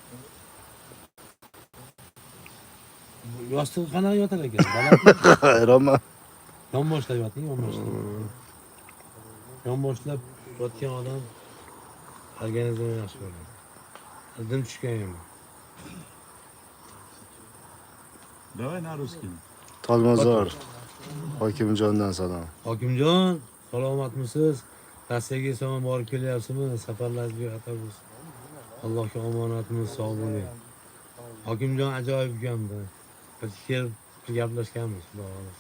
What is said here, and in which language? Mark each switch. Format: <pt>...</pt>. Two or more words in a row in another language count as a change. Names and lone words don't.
<uz>qanaqadir Yostig'i qanaqa yotar ekan? Balandmi? Hayronman. Yonboshlab yoting, yonboshlab. Yonboshlab yotgan odam organizmi yaxshi bo'ladi. Dim tushgan yomon.</uz> <ru>Давай на русский.</ru> <uz>Tolmazor. Hokimjondan salom. Hokimjon, salomatmisiz? Rossiyaga eson borib kelyapsizmi? Safarlaringiz xatar bo'lsin. Allohga omonatimiz, sog' bo'ling. Hokimjon ajoyib ukamdi. Bir kelib gaplashganmiz, xudo xolasa.</uz>